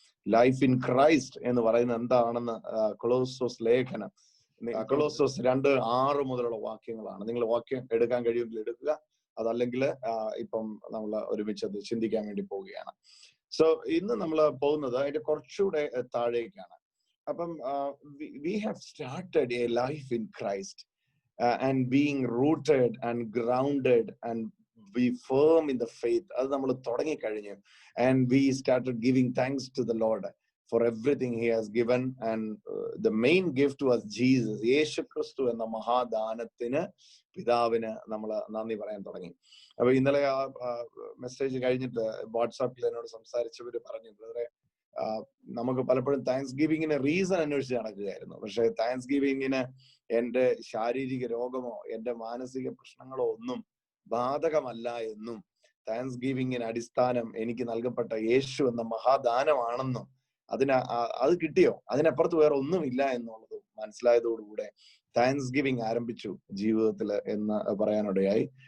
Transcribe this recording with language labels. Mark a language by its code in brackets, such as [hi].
[en] life in Christ [ml] എന്ന് പറയുന്നത് എന്താണെന്ന് കൊളോസോസ് ലേഖനം, കൊളോസോസ് 2:6 മുതലുള്ള വാക്യങ്ങളാണ്. നിങ്ങൾ വാക്യം എടുക്കാൻ കഴിയുമെങ്കിൽ എടുക്കുക, അതല്ലെങ്കിൽ ഇപ്പം നമ്മൾ ഒരുമിച്ച് അത് ചിന്തിക്കാൻ വേണ്ടി പോവുകയാണ്. സോ ഇന്ന് നമ്മൾ പോകുന്നത് അതിന്റെ കുറച്ചുകൂടെ താഴേക്കാണ്. അപ്പം [en] we have started a life in Christ and being rooted and grounded and be firm in the faith. [ml] അത് നമ്മൾ തുടങ്ങിക്കഴിഞ്ഞു. [en] And we started giving thanks to the Lord for everything he has given, and the main gift was Jesus. [ml] യേശു ക്രിസ്തു എന്ന മഹാദാനത്തിന് പിതാവിന് നമ്മൾ നന്ദി പറയാൻ തുടങ്ങി. അപ്പൊ ഇന്നലെ ആ മെസ്സേജ് കഴിഞ്ഞിട്ട് വാട്സാപ്പിൽ എന്നോട് സംസാരിച്ചവര് പറഞ്ഞു, ബ്രദറെ നമുക്ക് പലപ്പോഴും താങ്ക്സ് ഗിവിങ്ങിന് റീസൺ അന്വേഷിച്ച് നടക്കുകയായിരുന്നു. പക്ഷെ താങ്ക്സ് ഗിവിങ്ങിന് എന്റെ ശാരീരിക രോഗമോ എന്റെ മാനസിക പ്രശ്നങ്ങളോ ഒന്നും ബാധകമല്ല എന്നും താങ്ക്സ് ഗിവിങ്ങിന് അടിസ്ഥാനം എനിക്ക് നൽകപ്പെട്ട യേശു എന്ന മഹാദാനമാണെന്നും അത് കിട്ടിയോ, അതിനപ്പുറത്ത് വേറെ ഒന്നുമില്ല എന്നുള്ളത് മനസ്സിലായതോടുകൂടെ താങ്ക്സ് ഗിവിങ് ആരംഭിച്ചു ജീവിതത്തിൽ എന്ന് പറയാനിടയായി.